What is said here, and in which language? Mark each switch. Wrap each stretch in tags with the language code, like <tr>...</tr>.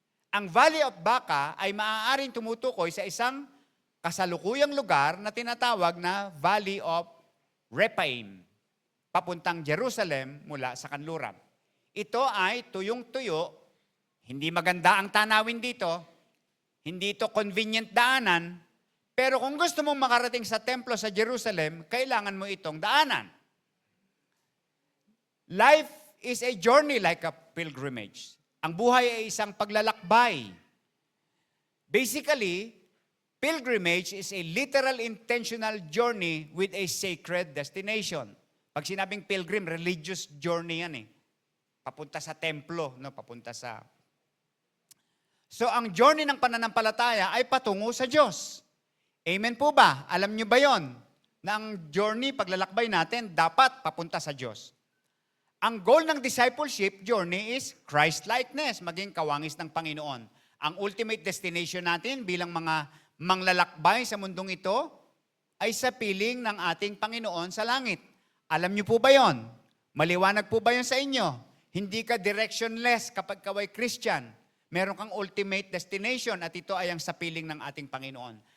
<tl>Ang Valley of Baca ay maaaring tumutukoy sa isang kasalukuyang lugar na tinatawag na Valley of Rephaim, papuntang Jerusalem mula sa kanluran. Ito ay tuyong-tuyo, hindi maganda ang tanawin dito, hindi ito convenient daanan, pero kung gusto mong makarating sa templo sa Jerusalem, kailangan mo itong daanan.</tl> <en>Life is a journey like a pilgrimage.</en> <tl>Ang buhay ay isang paglalakbay.</tl> <en>Basically, pilgrimage is a literal intentional journey with a sacred destination.</en> <tl>Pag sinabing pilgrim,</tl> <en>religious journey</en> <tl>yan eh. Papunta sa templo, no? Papunta sa... So, ang journey ng pananampalataya ay patungo sa Diyos. Amen po ba? Alam niyo ba yon? Na ang journey, paglalakbay natin, dapat papunta sa Diyos. Ang goal ng</tl> <en>discipleship journey is Christ-likeness,</en> <tl>maging kawangis ng Panginoon. Ang ultimate destination natin bilang mga manglalakbay sa mundong ito ay sa piling ng ating Panginoon sa langit. Alam niyo po ba yon? Maliwanag po ba yon sa inyo? Hindi ka directionless kapag kaway Christian. Meron kang ultimate destination at ito ay ang sa piling ng ating Panginoon.</tl>